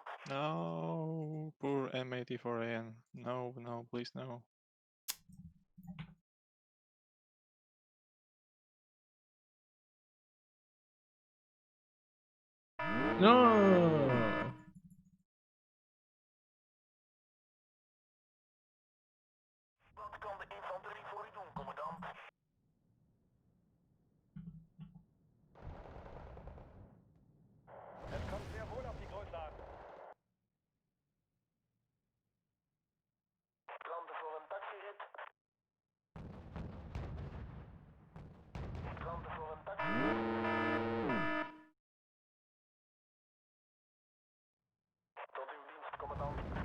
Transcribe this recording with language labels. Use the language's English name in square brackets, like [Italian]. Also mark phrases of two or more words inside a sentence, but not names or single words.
[English] No, poor M84AN. No, no, please no. No. [Dutch] Wat kan de infanterie voor u doen, commandant? [German] Es kommt sehr wohl auf die Grundlagen. [Dutch] Klanten voor een taxirit. Klanten voor een taxirit. Tot uw dienst, commandant.